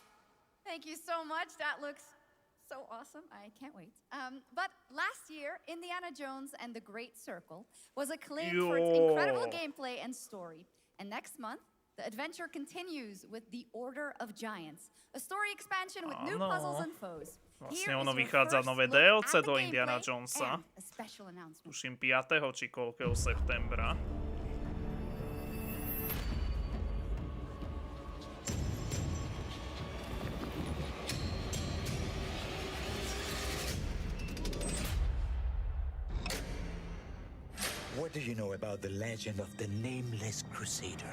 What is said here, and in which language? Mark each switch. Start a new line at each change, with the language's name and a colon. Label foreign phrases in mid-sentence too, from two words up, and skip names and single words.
English: Thank you so much. That looks so awesome. I can't wait. But last year, Indiana Jones and the Great Circle was acclaimed for its incredible gameplay and story. And next month, the adventure continues with The Order of Giants, a story expansion with new puzzles and foes.
Slovak: Vlastne ono vychádza nové DLC do Indiana Jonesa. Tuším 5. či koľkého septembra.
English: What do you know about the legend of the Nameless Crusader?